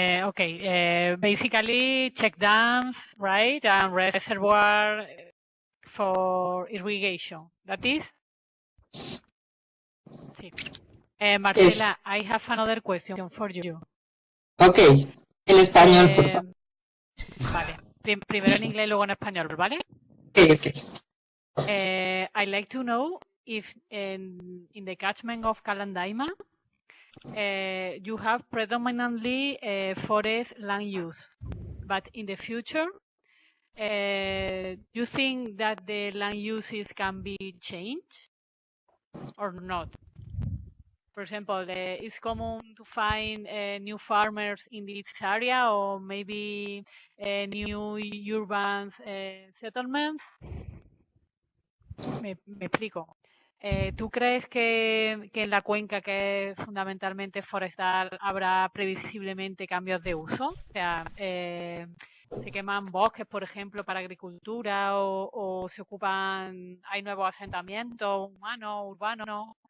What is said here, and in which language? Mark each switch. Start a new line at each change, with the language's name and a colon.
English: Okay, basically check dams, right, and reservoir for irrigation. That is? Sí. Marcela, I have another question for you.
Spanish: Ok, en español, por favor. Vale, primero en inglés y luego en español, ¿vale? Ok.
English: I'd like to know if in the catchment of Calandaima, you have predominantly forest land use, but in the future, you think that the land uses can be changed or not? For example, it's common to find new farmers in this area, or maybe new urban settlements.
Spanish: Me explico. ¿Tú crees que en la cuenca, que es fundamentalmente forestal, habrá previsiblemente cambios de uso? O sea, se queman bosques, por ejemplo, para agricultura, o se ocupan, hay nuevos asentamientos humanos, urbanos.